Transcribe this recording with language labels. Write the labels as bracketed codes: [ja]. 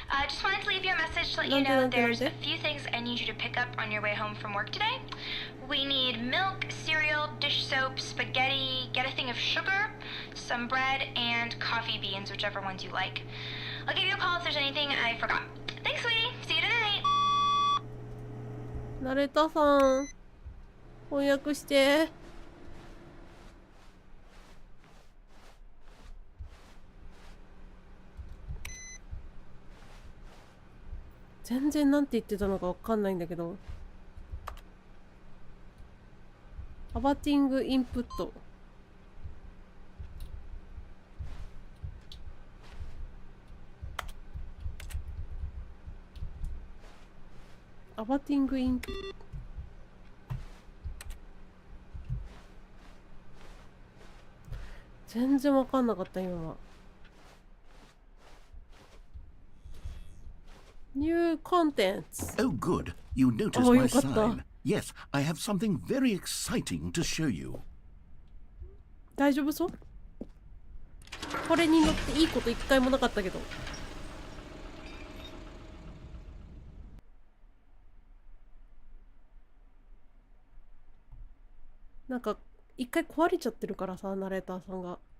[en] Just wanted to leave you a message to let you know there's a few things I need you to pick up on your way home from work today. We need milk, cereal, dish soap, spaghetti, get a thing of sugar, some bread, and coffee beans, whichever ones you like. I'll give you a call if there's anything I forgot. Thanks, sweetie. See you tonight. [ja] ナレーターさん、翻訳して。全然なんて言ってたのかわかんないんだけど。アバティングインプット。アバティングインプット。全然わかんなかった今は。 [en] New contents. Oh, good. You noticed my sign. Yes, I have something very exciting to show you. [ja] 大丈夫そう？これに乗っていいこと一回もなかったけど。なんか一回壊れちゃってるからさ、ナレーターさんが。